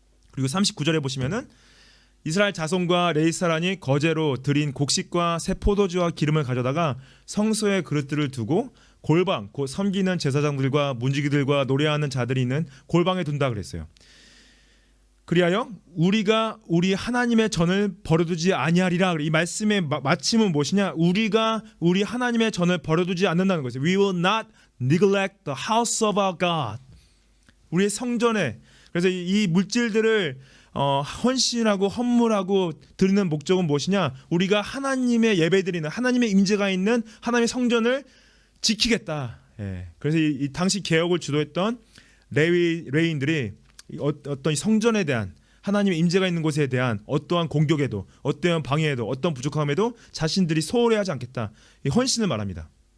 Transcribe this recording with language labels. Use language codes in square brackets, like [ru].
[ko] 그리고 39절에 보시면은 이스라엘 자손과 레위 사람이 거제로 드린 곡식과 새 포도주와 기름을 가져다가 성소에 그릇들을 두고 골방, 곧 섬기는 제사장들과 문지기들과 노래하는 자들이 있는 골방에 둔다 그랬어요. 그리하여 우리가 우리 하나님의 전을 버려두지 아니하리라. 이 말씀의 마침은 무엇이냐? 우리가 우리 하나님의 전을 버려두지 않는다는 것이죠. [en] We will not neglect the house of our God. [ko] 우리의 성전에, 그래서 이 물질들을 헌신하고 헌물하고 드리는 목적은 무엇이냐? 우리가 하나님의 예배드리는, 하나님의 임재가 있는 하나님의 성전을 지키겠다. 그래서 이 당시 개혁을 주도했던 레위인들이 어떤 성전에 대한, 하나님의 임재가 있는 곳에 대한 어떠한 공격에도, 어떠한 방해에도, 어떤 부족함에도 자신들이 소홀히 하지 않겠다, 이 헌신을 말합니다.